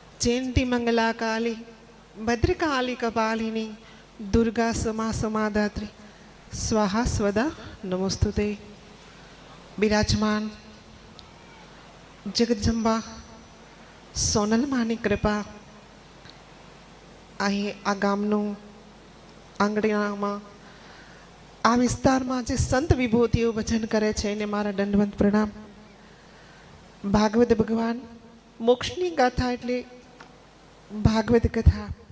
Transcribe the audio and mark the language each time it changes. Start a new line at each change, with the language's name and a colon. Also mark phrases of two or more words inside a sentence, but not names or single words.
Sanskrit: जयंती मंगला काली भद्रकाली कपालिनी दुर्गा समा समाधात्री स्वाहा स्वदा नमोस्तुते।
Gujarati: વિરાજમાન જગદંબા સોનલ માની કૃપા અહીં આ ગામનું આંગણામાં આ વિસ્તારમાં જે સંત વિભૂતિઓ ભજન કરે છે એને મારા દંડવંત પ્રણામ। ભાગવત ભગવાન મોક્ષની ગાથા એટલે ભાગવત કથા।